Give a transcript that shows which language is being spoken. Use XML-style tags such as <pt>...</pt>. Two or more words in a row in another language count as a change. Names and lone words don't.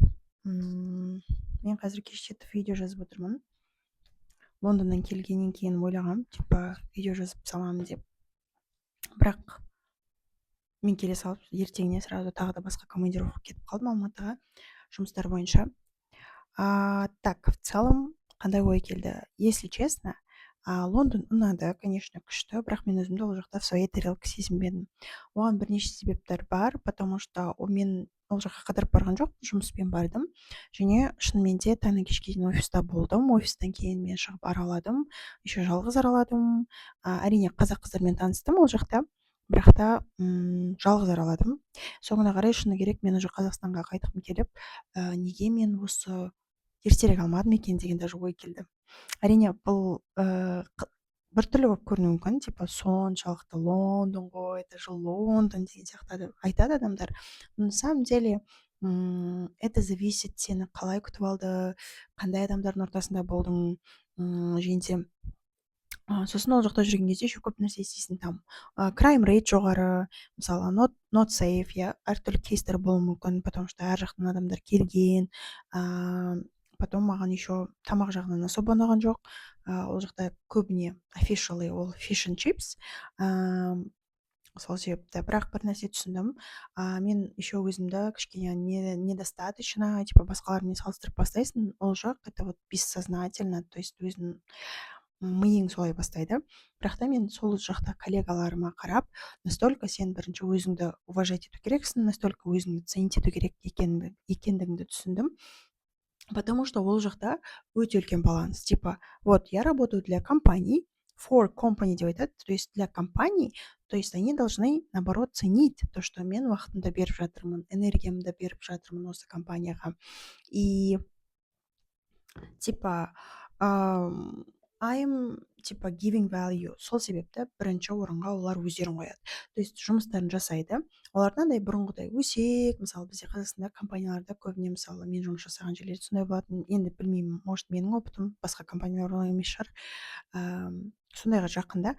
<kk>Мен қазір кештетіп видео жазып отырмын. Лондоннан келгеннен кейін ойлағам, видео жазып саламын деп. Бірақ мен келе салып, ертеңіне сразу тағы да басқа командировка кетіп қалдым Алматыға жұмыстар бойынша.</kk> <ru>Так, в целом,</ru> <kk>қандай ой келді?</kk> <ru>Если честно,</ru> <kk>Лондон ұнады, конечно, күшті, бірақ мен өзімді ол жақта</kk> <ru>в своей тарелке</ru> <kk>сезінбедім. Оған бірнеше себептер бар,</kk> <ru>потому что</ru> <kk>мен ол жаққа қыдырып барған жоқ, жұмыспен бардым. Және шынымен де таңнан кешке дейін офиста болдым. Офистан кейін мен шығып араладым, еще жалғыз араладым. Әрине қазақ қыздармен таныстым ол жақта, бірақ та жалғыз араладым. Соңына қарай шыны керек мен уже Қазақстанға қайтқым келіп, неге мен осы ертерек алмадым екен деген даже ой келді. Әрине бұл біртүрлі болып көрінуі мүмкін, соншалықты Лондон ғой,</kk> <ru>это же</ru> <kk>Лондон деген сияқты айтады адамдар.</kk> <ru>Но на самом деле это зависит,</ru> <kk>сені қалай күтіп алды, қандай адамдардың ортасында болдың, және де сосын ол жақта жүрген кезде еще көп нәрсе естисің, там</kk> <en>crime rate</en> <kk>жоғары, мысалы</kk> <en>not safe,</en> <kk>иә, әртүрлі кейстер болуы мүмкін,</kk> <ru>потому что</ru> <kk>әр жақтан адамдар келген. Потом маған еще тамақ жағынан особо ұнаған жоқ. Ол жақта көбіне officially ол</kk> <en>fish and chips.</en> <kk>Сол себепті бірақ бір нәрсе түсіндім. Мен еще өзімді кішкене недостаточно, басқалармен салыстырып бастайсың, ол жақ</kk> <ru>это вот бессознательно, то есть</ru> <kk>өзің миың солай бастайды. Бірақ та мен сол жақта коллегаларыма қарап, настолько сен бірінші өзіңді уважать ету керексің, настолько өзіңді ценить ету керек екендігіңді түсіндім.</kk> <ru>Потому что</ru> <kk>ол жақта өте үлкен баланс.</kk> <ru>Вот я работаю для компаний,</ru> <en>for company</en> <kk>деп айтады,</kk> <ru>то есть для компаний, то есть они должны, наоборот, ценить то, что</ru> <kk>мен уақытымды беріп жатырмын, энергиямды беріп жатырмын осы компанияға.</kk> <en>И I'm giving value.</en> <kk>Сол себепті бірінші орынға олар өздерін қояды.</kk> <ru>То есть</ru> <kk>жұмыстарын жасайды. Олардан бұрынғыдай өсек, мысалы бізде Қазақстанда компанияларда көбіне, мысалы мен жұмыс жасаған жерлерде сондай болатын. Енді білмеймін, может менің опытым басқа компаниялар олай емес шығар. Сондайға жақында.</kk>